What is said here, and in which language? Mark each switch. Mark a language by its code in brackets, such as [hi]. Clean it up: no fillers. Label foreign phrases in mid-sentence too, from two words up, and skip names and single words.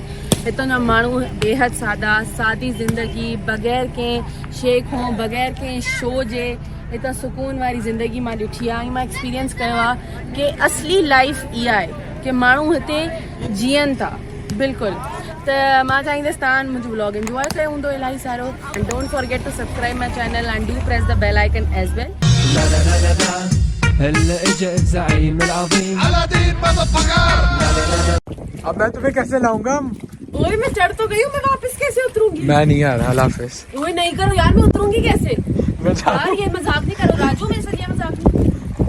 [sd] हितां जा माण्हू बेहद सादी ज़िंदगी, बग़ैर कंहिं शइ खां, बग़ैर कंहिं शो जे हितां सुकून वारी ज़िंदगी मां ॾिठी आहे। ऐं मां एक्सपीरियंस कयो आहे कि असली लाइफ इहा आहे कि माण्हू हिते जीअनि था बिल्कुलु। त मां चाहींदसि तव्हां मुंहिंजो व्लॉग इंजॉय कयो हूंदो इलाही सारो। [en] And don't forget to subscribe my channel and do press the bell icon as well. [ar] هلا اجا الزعيم العظيم [ur] اب میں تمہیں کیسے لاؤں گا? اوئے میں چڑھ تو گئی ہوں، میں واپس کیسے اتروں گی? میں نہیں آ رہا۔ حافظ. اوئے نہیں کرو یار، میں اتروں گی کیسے? मैं یار یہ مذاق نہیں کرو راجو، میرے ساتھ یہ مذاق نہیں.